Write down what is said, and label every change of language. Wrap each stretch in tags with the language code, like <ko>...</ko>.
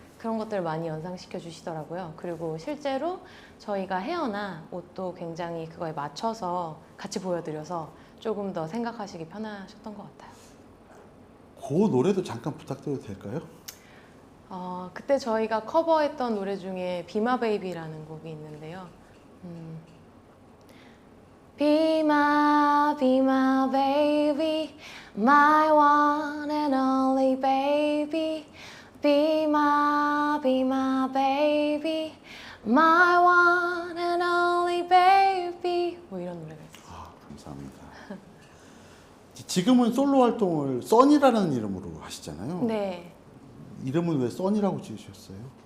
<ko>그런 것들을 많이 연상시켜 주시더라고요. 그리고 실제로 저희가 헤어나 옷도 굉장히 그거에 맞춰서 같이 보여드려서 조금 더 생각하시기 편하셨던 것 같아요. 그 노래도 잠깐 부탁드려도 될까요? 그때 저희가 커버했던 노래 중에 Be My Baby라는 곡이 있는데요.</ko> <en>Be my baby, my one and only baby. Be my baby, my one and only baby.</en> <ko>뭐 이런 노래가 있어요. 아, 감사합니다. 지금은 솔로 활동을 써니라는 이름으로 하시잖아요. 네. 이름은 왜 써니라고 지으셨어요?</ko>